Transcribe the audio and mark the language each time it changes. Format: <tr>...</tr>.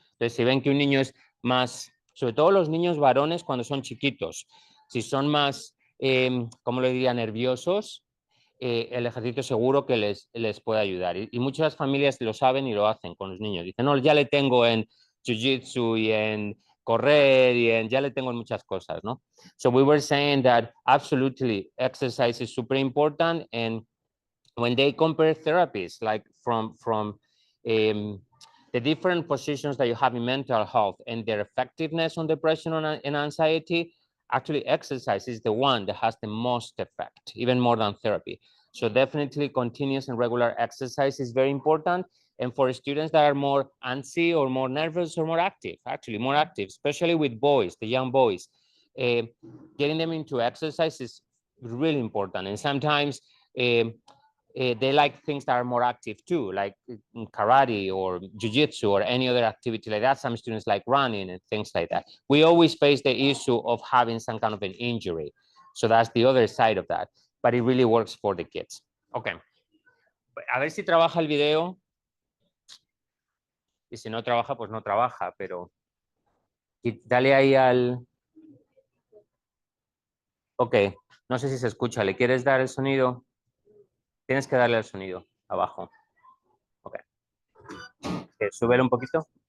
<es>Entonces, si ven que un niño es más, sobre todo los niños varones cuando son chiquitos, si son más, ¿cómo le diría?, nerviosos, el ejercicio seguro que les puede ayudar. Y muchas familias lo saben y lo hacen con los niños. Dicen, no, ya le tengo en jiu-jitsu y en correr y ya le tengo en muchas cosas, ¿no?</es> <en>So we were saying that absolutely exercise is super important, and when they compare therapies, like from the different positions that you have in mental health and their effectiveness on depression and anxiety, actually exercise is the one that has the most effect, even more than therapy. So definitely continuous and regular exercise is very important. And for students that are more antsy or more nervous or more active, actually more active, especially with boys, the young boys, getting them into exercise is really important. And sometimes they like things that are more active too, like karate or jiu-jitsu or any other activity like that. Some students like running and things like that. We always face the issue of having some kind of an injury. So that's the other side of that. But it really works for the kids. Okay.</en> <es>A ver si trabaja el video. Y si no trabaja, pues no trabaja, pero dale ahí al... Ok, no sé si se escucha. ¿Le quieres dar el sonido? Tienes que darle al sonido abajo. Ok. Súbelo un poquito.</es>